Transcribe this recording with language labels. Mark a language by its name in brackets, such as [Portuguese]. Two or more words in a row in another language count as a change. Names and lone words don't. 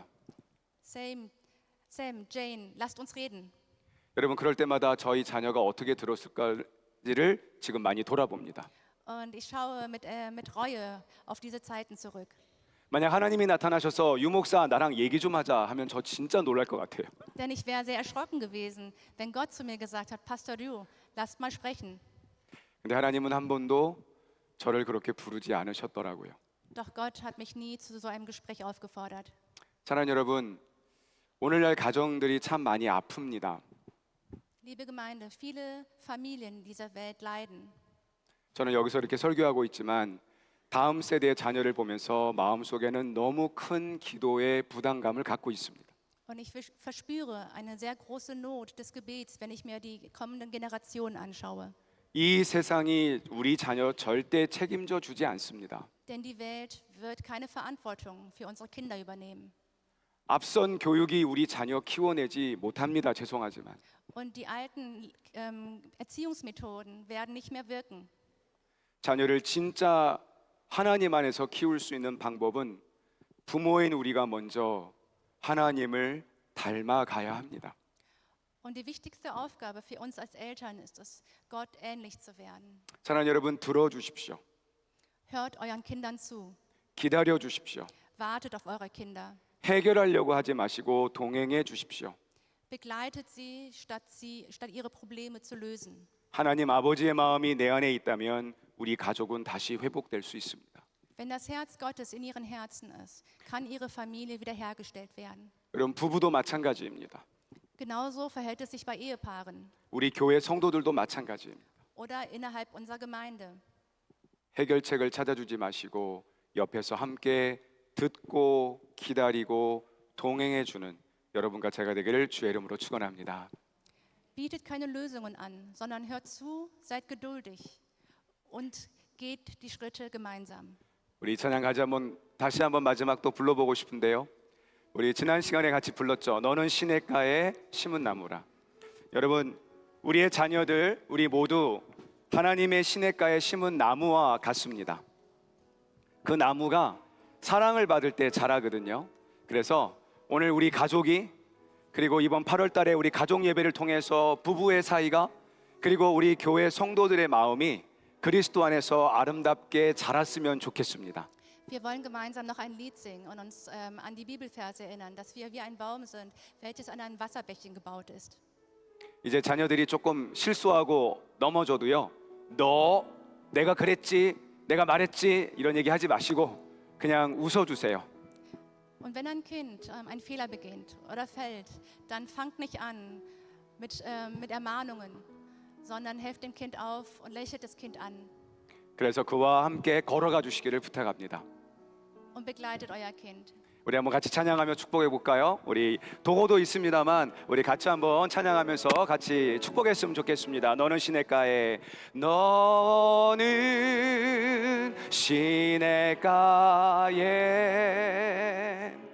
[German] Sam, Jane, lasst uns reden. [Korean] 여러분, 그럴 때마다 저희 자녀가 어떻게 들었을까를 지금 많이 돌아봅니다. [German] Und ich schaue mit Reue auf diese Zeiten zurück. [Korean] 만약 하나님이 나타나셔서 유목사 나랑 얘기 좀 하자 하면 저 진짜 놀랄 것 같아요. [German] Denn ich wäre sehr erschrocken gewesen, wenn Gott zu mir gesagt hat: Pastor Du, lasst mal sprechen. [Korean] 근데 하나님은 한 번도 저를 그렇게 부르지 않으셨더라고요. [German] Doch Gott hat mich nie zu so einem Gespräch aufgefordert. [Korean] 사랑하는 여러분, 오늘날 가정들이 참 많이 아픕니다. [German] Liebe Gemeinde, viele Familien dieser Welt leiden. [Korean] 저는 여기서 이렇게 설교하고 있지만 다음 세대의 자녀를 보면서 마음속에는 너무 큰 기도의 부담감을 갖고 있습니다. [German] Und ich verspüre eine sehr große Not des Gebets, wenn ich mir die kommenden Generationen anschaue. [Korean] 이 세상이 우리 자녀 절대 책임져 주지 않습니다. [German] Denn die Welt wird keine Verantwortung für unsere Kinder übernehmen. [Korean] 앞선 교육이 우리 자녀 키워내지 못합니다. 죄송하지만. [German] Und die alten Erziehungsmethoden werden nicht mehr wirken. [Korean] 자녀를 진짜 하나님 안에서 키울 수 있는 방법은 부모인 우리가 먼저 하나님을 닮아가야 합니다. [German] Und die wichtigste Aufgabe für uns als Eltern ist es, Gott ähnlich zu werden. [Korean] 사랑하는 여러분, 들어주십시오. [German] Hört euren Kindern zu. [Korean] 기다려 주십시오. [German] Wartet auf eure Kinder. [Korean] 해결하려고 하지 마시고 동행해 주십시오. [German] Begleitet sie, statt ihre Probleme zu lösen. [Korean] 하나님 아버지의 마음이 내 안에 있다면 우리 가족은 다시 회복될 수 있습니다. [German] Wenn das Herz Gottes in ihren Herzen ist, kann ihre Familie wiederhergestellt werden. [Korean] 여러분, 부부도 마찬가지입니다. [German] Genauso verhält es sich bei Ehepaaren [Korean] 우리 교회 성도들도 마찬가지입니다. [German] oder innerhalb unserer Gemeinde. [Korean] 해결책을 찾아주지 마시고 옆에서 함께 듣고 기다리고 동행해 주는 여러분과 제가 되기를 주의 이름으로 축원합니다. [German] Bietet keine Lösungen an, sondern hört zu, seid geduldig und geht die Schritte gemeinsam. [Korean] 우리 찬양 다시 한번 마지막 또 불러보고 싶은데요. 우리 지난 시간에 같이 불렀죠. 너는 시냇가에 심은 나무라. 여러분, 우리의 자녀들 우리 모두 하나님의 시냇가에 심은 나무와 같습니다. 그 나무가 사랑을 받을 때 자라거든요. 그래서 오늘 우리 가족이 그리고 이번 8월 달에 우리 가족 예배를 통해서 부부의 사이가 그리고 우리 교회 성도들의 마음이 그리스도 안에서 아름답게 자랐으면 좋겠습니다. [German] Wir wollen gemeinsam noch ein Lied singen und uns an die Bibelverse erinnern, dass wir wie ein Baum sind, welches an ein Wasserbächchen gebaut ist. [Korean] 이제 자녀들이 조금 실수하고 넘어져도요. 내가 그랬지, 내가 말했지 이런 얘기 하지 마시고 그냥 웃어주세요. [German] Und wenn ein Kind einen Fehler beginnt oder fällt, dann fangt nicht an mit Ermahnungen, sondern helft dem Kind auf und lächelt das Kind an [Korean] 그래서 그와 함께 걸어가 주시기를 부탁합니다. [German] und begleitet euer Kind. [Korean] 우리 한번 같이 찬양하며 축복해 볼까요? 우리 도구도 있습니다만 우리 같이 한번 찬양하면서 같이 축복했으면 좋겠습니다. 너는 시냇가에 너는 시냇가에